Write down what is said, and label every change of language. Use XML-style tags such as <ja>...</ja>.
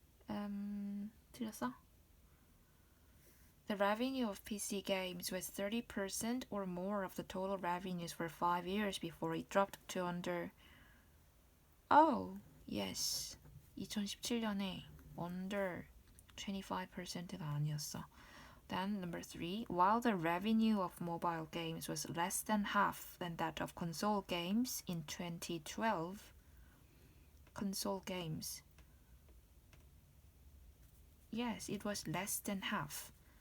<ko>틀렸어?</ko> <en>The revenue of PC games was 30% or more of the total revenues for 5 years before it dropped to under... Oh, yes.</en> <ko>2017년에 under 25%가 아니었어.</ko> <en>Then number 3, while the revenue of mobile games was less than half than that of console games in 2012, console games, yes, it was less than half.</en>